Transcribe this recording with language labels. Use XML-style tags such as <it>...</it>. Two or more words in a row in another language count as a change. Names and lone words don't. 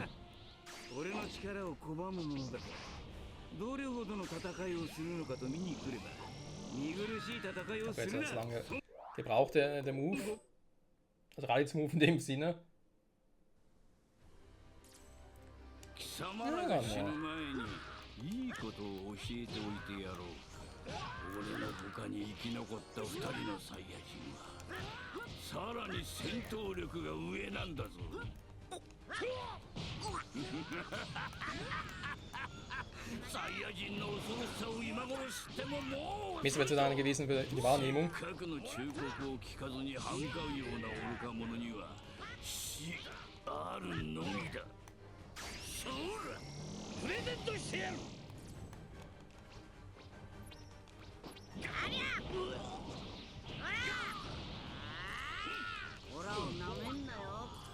<de>Okay, jetzt hat es lange gebraucht, der Move. Also Raditz-Move in dem Sinne.</de> <ja>様らが死ぬ前にいいことを教えておいてやろう。俺の他に生き残った2人のサイヤ人はさらに戦闘力が上なんだぞ。サイヤ人の恐ろしさを今頃知ってももう</ja> <de>Missverständnis gewesen für die Wahrnehmung.</de> <ja>核の忠告を聞かずに歯向かうような愚か者には死あるのみだ。そらプレゼントしてやる。オラをなめんなよ。</ja>